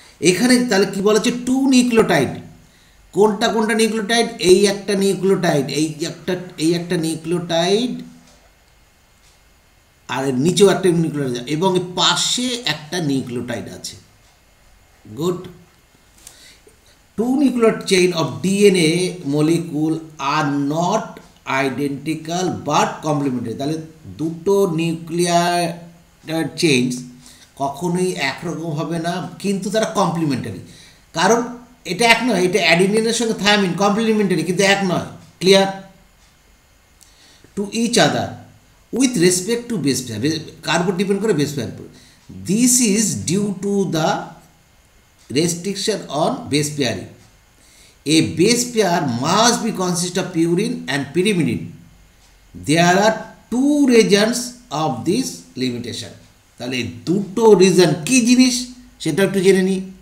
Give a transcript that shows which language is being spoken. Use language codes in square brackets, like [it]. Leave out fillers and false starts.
[bn] এখানে তাহলে কি বলা হচ্ছে, টু নিউক্লিওটাইড, কোনটা কোনটা নিউক্লিওটাইড, এই একটা নিউক্লিওটাইড, এই একটা নিউক্লিওটাইড, আর নিচেও একটা নিউক্লিওটাইড, এবং পাশে একটা নিউক্লিওটাইড আছে। [en] Good. Two nuclear chain of DNA molecule are not identical but complementary. [bn] তাহলে দুটো নিউক্লিয়ার চেইনস কখনোই একরকম হবে না, কিন্তু তারা কমপ্লিমেন্টারি। কারণ এটা এক নয়, এটা অ্যাডিনিনের সঙ্গে থায়ামিন কমপ্লিমেন্টারি, কিন্তু এক নয়। Clear? [en] to each other with respect to base pair, [bn] কার উপর ডিপেন্ড করে? বেস পেয়ার উপর। [en] This is due to the restriction on base pairing. A base pair must be consist of purine and pyrimidine. There are two reasons of this limitation. [bn] তাহলে দুটো reason কি জিনিস সেটা একটু জেনে নিই।